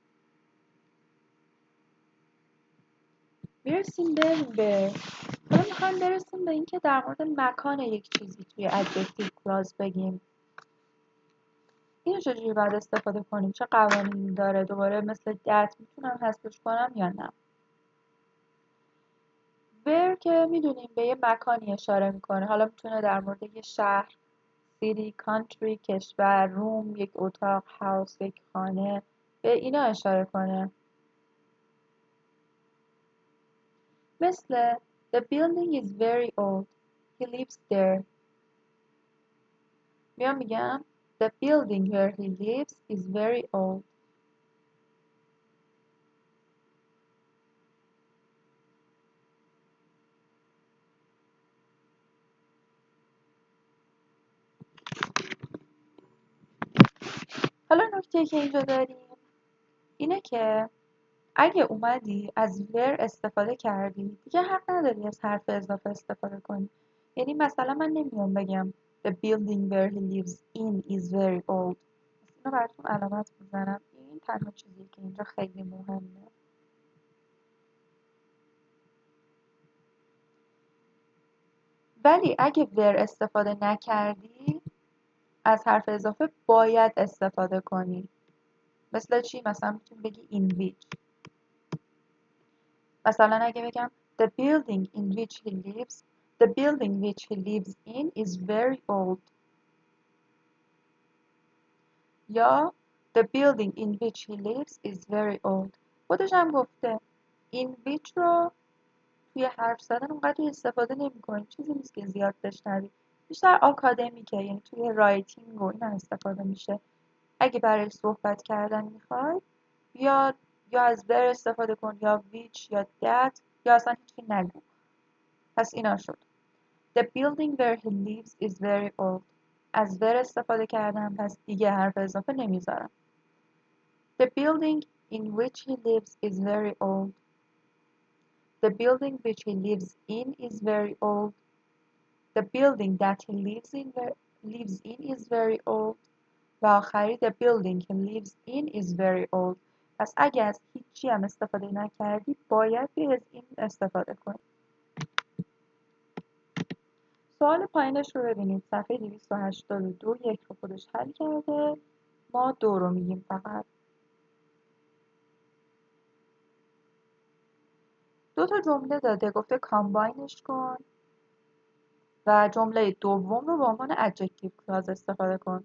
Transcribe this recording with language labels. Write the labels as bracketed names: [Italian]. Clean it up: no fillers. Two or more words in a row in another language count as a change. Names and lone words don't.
[Persian] میرسیم به حالا میخوایم برسیم به اینکه در مورد مکان یک چیزی توی [English] adjective clause [Persian] بگیم. اینو چجوری باید استفاده کنیم؟ چه قوانینی داره؟ دوباره مثل that میتونم حذفش کنم یا نه؟ where که میدونیم به یه مکانی اشاره میکنه. حالا میتونه در مورد یه شهر، [English] city، country، [Persian] کشور، روم، یک اتاق، house، یک خانه، به اینا اشاره کنه. [English] مثل the building is very old. He lives there. میگم the building where he lives is very old. [Persian] حالا نکته که اینجا داریم اینه که اگه اومدی از where استفاده کردی دیگه حق نداری از حرف اضافه استفاده کنی. یعنی مثلا من نمیام بگم [English] the building where he lives in is very old. [Persian] اینو براتون علامت میزنم. این تنها چیزی که اینجا خیلی مهمه. ولی اگه where استفاده نکردی از حرف اضافه باید استفاده کنی. مثل چی؟ مثلا میتونی بگی [English] in which. [Persian] مثلا اگه بگم [English] the building which he lives in is very old. یا the building in which he lives is very old. [Persian] خودش هم گفته [English] in which [Persian] رو توی حرف زدن اونقدر استفاده نمی‌کنی. چیزی نیست که زیاد بشنوی. بیشتر آکادمیکه، یعنی توی رایتینگ و اینا استفاده میشه. اگه برای صحبت کردن میخوای یا از where استفاده کن یا which یا that یا اصلا هیچی نگو. پس اینا شد. [English] The building where he lives is very old. [Persian] از where استفاده کردم پس دیگه حرف اضافه نمیذارم. [English] The building in which he lives is very old. The building which he lives in is very old. The building that he lives in is very old. [Persian] و آخری [English] the building he lives in is very old. [Persian] پس اگه از هیچی هم استفاده نکردی باید از این استفاده کنی. سوال پایینش رو ببینید. صفحه 282 یک رو خودش حل کرده. ما 2 رو میگیم فقط. 2 تا جمله داده گفته کامباینش کن و جمله دوم رو به عنوان [English] adjective clause [Persian] استفاده کن.